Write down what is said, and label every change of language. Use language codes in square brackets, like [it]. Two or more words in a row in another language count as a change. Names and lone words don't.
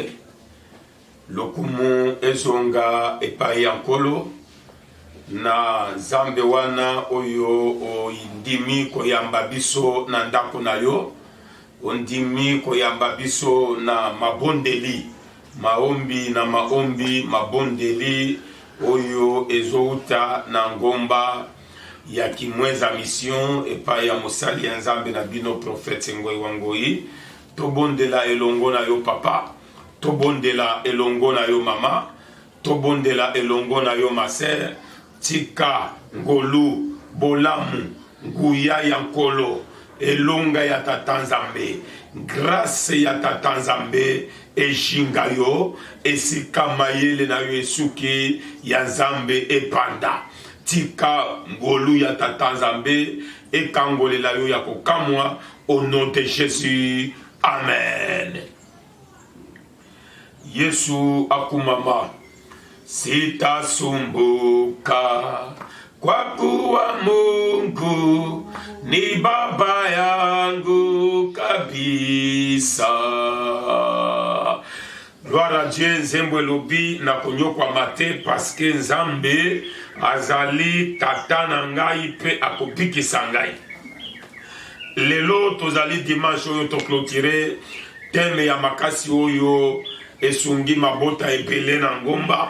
[ln] Lokumu ezonga epai yankolo na zambe wana oyo indimi koyamba biso na ndako na yo. Ondimi koyamba biso na mabondeli maombi na maombi mabondeli oyo ezouta na ngomba ya kimweza mission epa ya mosali ya nzambe na bino prophète Ngoi Wangoi. Tobondela elongo na yo papa, tobondela elongo na yo mama, tobondela elongo na yo maser, tika ngolu bolamu nguya ya nkolo elonga ya tata nzambe, grâce ya tata nzambe eshinga yo, esika mayele na yo esuki ya nzambe epanda. Tika ngolu ya tata nzambe ekangolela yo ya kokamwa [fr] au nom de Jésus. [ln] Amen. [sw] Yesu akumama sitasumbuka kwa kuwa Mungu ni baba yangu kabisa. [fr] Gloire à Dieu. [ln] Nzembo elobi na konyokwa mate [fr] parce que [ln] nzambe azali tata na ngai pe akobikisa ngai. Lelo tozali dimanche oyo toclôturer teme ya makasi oyo esungi mabota ebele na ngomba.